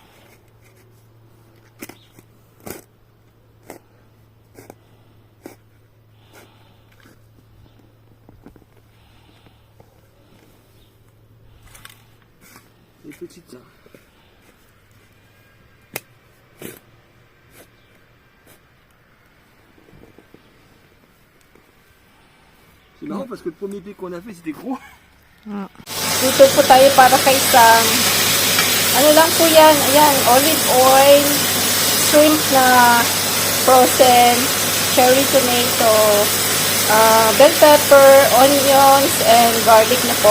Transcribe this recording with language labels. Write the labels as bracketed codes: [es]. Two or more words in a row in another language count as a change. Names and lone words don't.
[fr] C'est petite, ça. C'est marrant parce que le premier pic qu'on a fait, c'était gros. [tl] Dito po tayo para kay Sam. Ano lang po yan? [en] Ayan, olive oil, shrimp na frozen, cherry tomato, bell pepper, onions, and garlic [tl] na po.